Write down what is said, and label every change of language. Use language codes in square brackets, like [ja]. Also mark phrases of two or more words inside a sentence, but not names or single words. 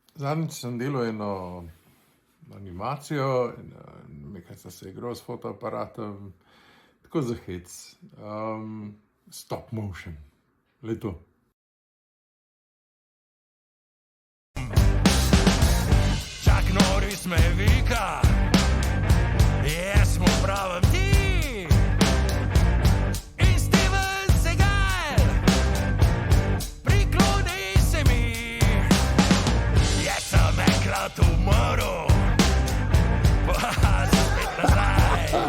[sl] Zadnjič sem delal eno animacijo in nekaj sem se igral s fotoaparatom, tako za hec. [en] Stop motion, [sl] le to. Chuck Norris me vika, jaz mu pravim ti. In Steven Seagal, prikloni se mi. Jaz sem enkrat umrl, pa spet nazaj.